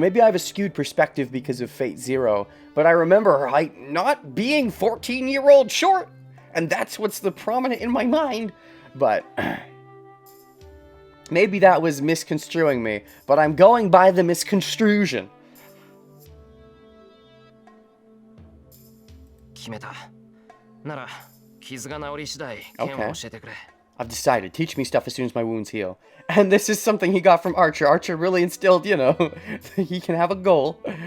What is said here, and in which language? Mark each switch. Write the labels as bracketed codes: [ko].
[en] Maybe I have a skewed perspective because of Fate Zero. But I remember her height not being 14-year-old short. And that's what's the prominent in my mind. But... maybe that was misconstruing me, but I'm going by the misconstrusion. [ja] 決めた。なら、傷が治り次第、剣を教えてくれ。 [en] I've decided. Teach me stuff as soon as my wounds heal. And this is something he got from Archer. Archer really instilled, you know, he can have a goal.